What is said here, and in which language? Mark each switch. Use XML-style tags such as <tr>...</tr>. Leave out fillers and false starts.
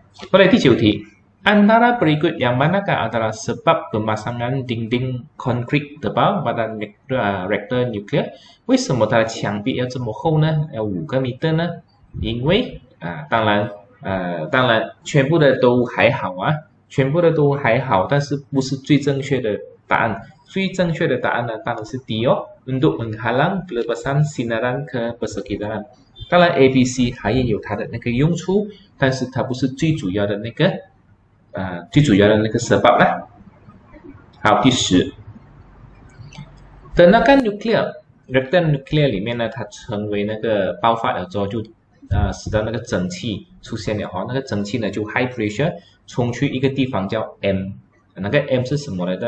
<zh>后来第9题。</zh> <ms>Antara berikut yang manakah adalah sebab pemasangan dinding konkrit tebal pada reaktor nuklear？</ms> <zh>为什么它的墙壁要这么厚呢？要5个米呢？因为当然全部的都还好全部的都还好，但是不是最正确的答案。最正确的答案呢，当然是 D</zh> <ms>untuk menghalang pelepasan sinaran ke persekitaran。</ms> <zh>当然 A、B、C 还有它的那个用处，但是它不是最主要的那个。最主要的那个 sebab 啦。好，第10 tenaga reaktor nuclear 里面呢，它成为那个爆发了之后，就使得那个蒸汽出现了那个蒸汽呢就</zh> <en>high pressure</en> <zh>冲去一个地方叫 M， 那个 M 是什么来的？</zh>